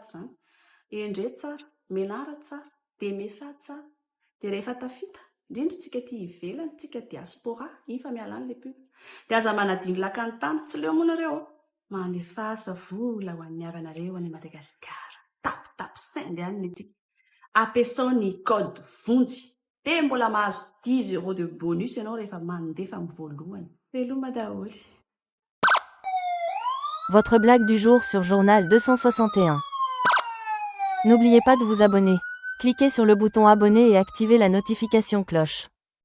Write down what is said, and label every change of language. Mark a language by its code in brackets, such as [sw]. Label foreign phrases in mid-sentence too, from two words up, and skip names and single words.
[mg] zany endre tsara menara tsara dia mesa tsara dia rehefa tafita indrindra tsika ty ivelany tsika diaspora iny fa miala any [fr] le pub [mg] dia aza manadiny lakany tany tsy leo monareo manefasa vola ho an'ny havanareo any Madagasikara tapitapy saingy any netsika ampiasao ny code vonjy dia mbola mahazo 10 € [fr] de bonus [mg] ianao rehefa mandefa amin'ny voalohany veloma daholy. [fr] Votre blague du jour sur Journal 261. N'oubliez pas de vous abonner. Cliquez sur le bouton abonner et activez la notification cloche.